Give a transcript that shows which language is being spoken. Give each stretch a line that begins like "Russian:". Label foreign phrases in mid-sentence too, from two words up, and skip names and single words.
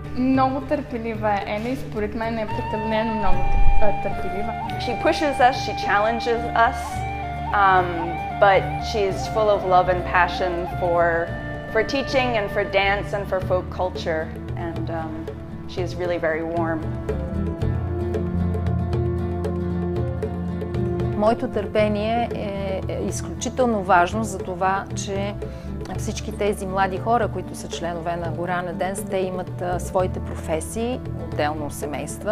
Bulgarian: Много търпелива е Ели, според мен е прекалено много търпелива.
English: She pushes us, she challenges us, but she's full of love and passion for teaching and for dance and for folk culture, and she is really very warm.
Bulgarian: Моето търпение е изключително важно за това, че всички тези млади хора, които са членове на Горана Денс, те имат своите професии, отделно семейства.